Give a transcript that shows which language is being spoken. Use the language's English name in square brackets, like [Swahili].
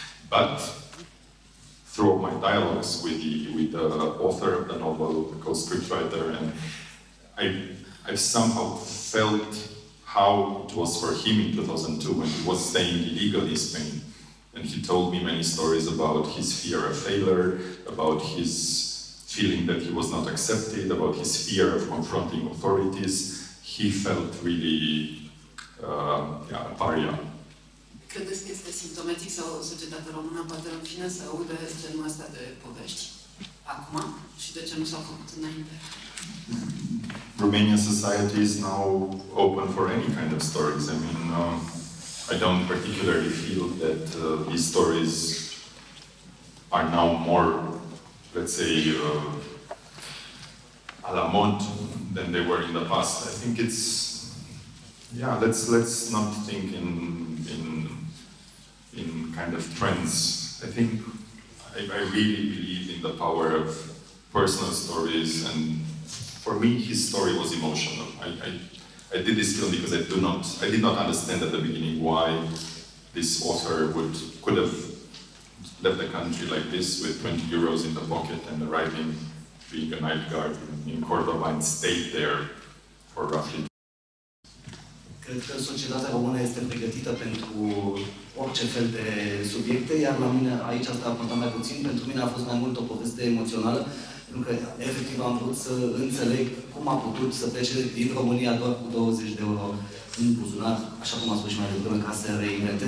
[English] But through my dialogues with the author of the novel, the co-scriptwriter, and I've somehow felt how it was for him in 2002 when he was staying illegally in Spain. And he told me many stories about his fear of failure, about his feeling that he was not accepted, about his fear of confronting authorities. He felt really a pariah. [Romanian] Credeți că este simptomatic sau societatea română poate în fine să audă genul ăsta de povești acum și de ce nu s-au făcut înainte? [English] Romanian society is now open for any kind of stories. I mean, I don't particularly feel that these stories are now more, let's say, à la mode than they were in the past. I think it's, yeah, let's not think in kind of trends. I think I really believe in the power of personal stories, and for me, his story was emotional. I did this film because I did not understand at the beginning why this author could have left the country like this with 20 euros in the pocket and arriving, being a night guard in Cordoba, and stayed there for roughly. [Romanian] Cred că societatea română este pregătită pentru orice fel de subiecte, iar la mine aici asta a contat mai puțin. Pentru mine a fost mai mult o poveste emoțională, pentru că efectiv am vrut să înțeleg cum a putut să plece din România doar cu 20 de euro în buzunar, așa cum a spus și mai devreme, ca să reinventez.